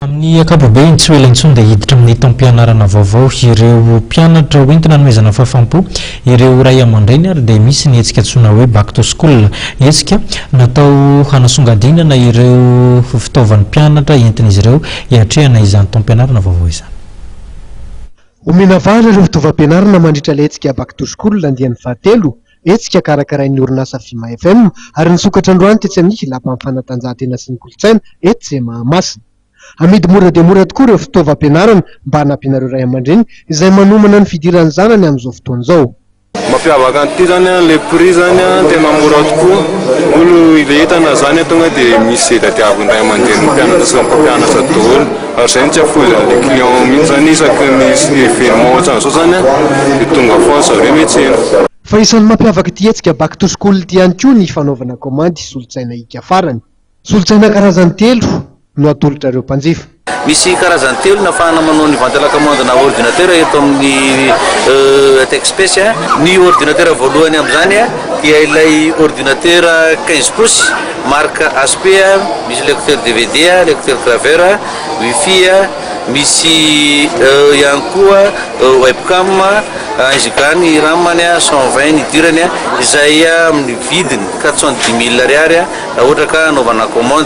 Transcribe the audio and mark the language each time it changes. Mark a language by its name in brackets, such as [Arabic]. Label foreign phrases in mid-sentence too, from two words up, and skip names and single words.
[Malagasy] Amin'ny ankapobeny tsy ho ela intsony dia hiditra amin'ny taom-pianarana vaovao ireo mpianatra hoentina nomezana fahafaham-po ireo ray aman-dreny ary dia misy ny hetsika antsoina hoe [English] back to school. [Malagasy] Hetsika natao hanasongadinana ireo fitaovan'ny mpianatra entin'izy ireo hiatrehana izany taom-pianarana vaovao izany. Omena vahana ireo fitaovam-pianarana mandritra ilay hetsika [English] back to school [Malagasy] andian'ny fahatelo. Hetsika karakarain'ny orinasa Vima FM ary nisokatra androany tetsy amin'ny lapan'ny fanatanjahantena sy ny kolontsaina eto izay Mahamasina. Amidy mora dia mora tokoa ireo fitaovam-pianarana mba hanampinareo ray aman-dreny izay manomana ny fidiran'ny zanany amin'izao fotoana izao. Mampiavaka an'ity zany [French] le prix [Malagasy] zany tena mora tokoa. Olo ile entana zany tonga dia misy tadiaviny ray aman-dreny mpianatra sy mpampianatra daholo. Ary zay tsy afoza [French] le client [Malagasy] mihitsy zany isaky misy événement ohatran'izao zany dia tonga foana zareo miantsena. Fa isan'ny mampiavaka ity hetsika [English] back to school [Malagasy] ity ihany koa ny fanaovana komandy solosaina hika farany. Solosaina karazany telo no atolotra ireo mpanjifa. Misy karazany telo nafahana manao ny [French] vente la commande [Malagasy] na ordinateur eto amin'ny Techspace. Ny ordinateur voalohany amin'izany dia ilay [French] ordinateur 15 pouces marque HP, [Malagasy] misy [French] lecteur DVD, lecteur graveur, [Malagasy] wifi, misy ihany koa webcam, izigany ramany 120 ny dirany izay amin'ny vidiny 410 000 ariary ohatra ka anaovana commande.